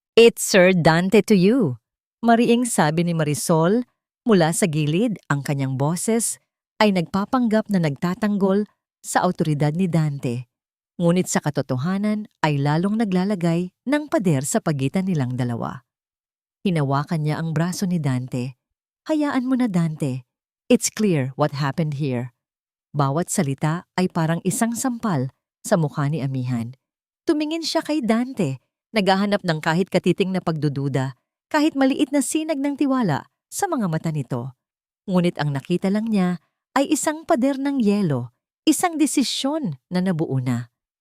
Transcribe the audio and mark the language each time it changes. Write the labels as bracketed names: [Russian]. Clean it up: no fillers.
[English] It's Sir Dante to you. [Filipino] Mariing sabi ni Marisol mula sa gilid. Ang kanyang boses ay nagpapanggap na nagtatanggol sa autoridad ni Dante. Ngunit sa katotohanan ay lalong naglalagay ng pader sa pagitan nilang dalawa. Hinawakan niya ang braso ni Dante. Hayaan mo na, Dante. [English] It's clear what happened here. [Filipino] Bawat salita ay parang isang sampal sa mukha ni amihan. Tumingin siya kay Dante, naghahanap ng kahit katiting na pagdududa, kahit maliit na sinag ng tiwala sa mga mata nito. Ngunit ang nakita lang niya ay isang pader ng yelo, isang desisyon na nabuo na.